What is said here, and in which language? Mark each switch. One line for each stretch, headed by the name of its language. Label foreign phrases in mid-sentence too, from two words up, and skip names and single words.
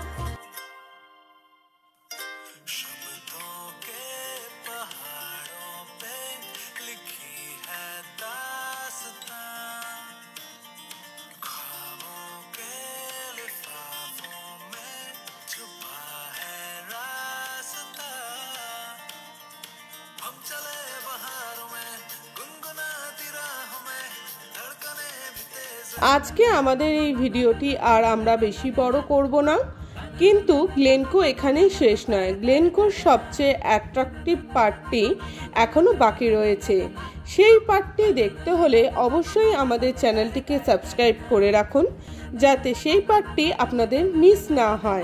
Hindi: शब्दों के पहाड़ों पे लिखी है दास्तां, ख्वाबों के लिफाफों में छुपा है रास्ता। हम चले बहारों में गुनगुनाती राहों में धड़कने भी तेज।
Bangla: আজকে আমাদের এই ভিডিওটি আর আমরা বেশি বড় করব না, কিন্তু গ্লেনকো এখানেই শেষ নয়। গ্লেনকোর সবচেয়ে অ্যাট্রাকটিভ পার্টটি এখনও বাকি রয়েছে। সেই পার্টটি দেখতে হলে অবশ্যই আমাদের চ্যানেলটিকে সাবস্ক্রাইব করে রাখুন, যাতে সেই পার্টটি আপনাদের মিস না হয়।